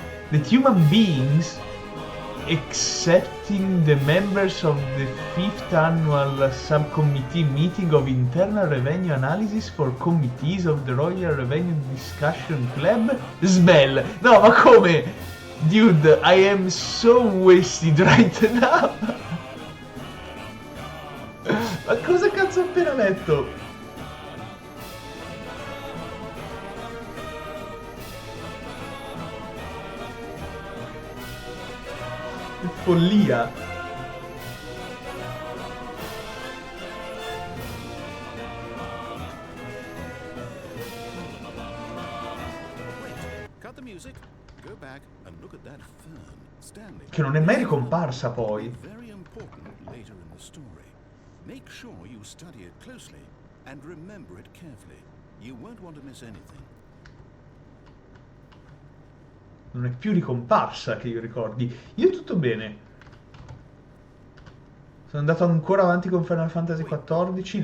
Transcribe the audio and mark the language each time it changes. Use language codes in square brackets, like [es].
[en] That human beings, excepting the members of the 5th annual subcommittee meeting of internal revenue analysis for committees of the Royal Revenue Discussion Club, smell. [it] No, ma come? [en] Dude, I am so wasted right now. [it] Ma cosa cazzo ho appena letto? Follia. [en] Cut the music. Go back and look at that fern, Stanley. [it] Che non è mai ricomparsa poi. [en] Very important later in the story. Make sure you study it closely and remember it carefully. You won't want to miss anything. [it] Non è più ricomparsa che io ricordi. Io tutto bene. Sono andato ancora avanti con Final Fantasy XIV.